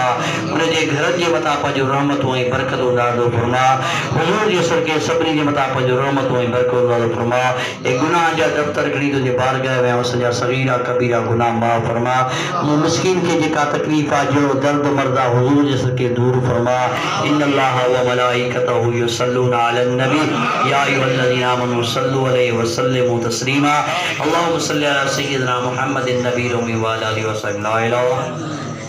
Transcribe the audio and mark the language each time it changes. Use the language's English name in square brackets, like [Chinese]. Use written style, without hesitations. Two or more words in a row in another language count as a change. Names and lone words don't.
[Sindhi] उनजे घरनि जे मथां पंहिंजो रहमतूं ऐं बरकतूं नाज़िल फरमा। हुज़ूर जे सदक़े सभिनी जे मथां पंहिंजो रहमतूं ऐं बरकतूं नाज़िल फरमा। ऐं गुनाह जा दफ़्तर खणी तुंहिंजे बारगाह में सॼा सग़ीरा कबीरा गुनाह माफ़ फरमा। मिस्कीन खे जेका तकलीफ़ आहे, जो दर्द मर्द आहे, हुज़ूर जे सदक़े दूर फरमा। [Arabic] إن الله وملائكته يصلون على النبي يا أيها الذين آمنوا صلوا عليه وسلموا تسليما. اللهم صل على سيدنا محمد النبي الأمي وعلى آله وسلم. لا إله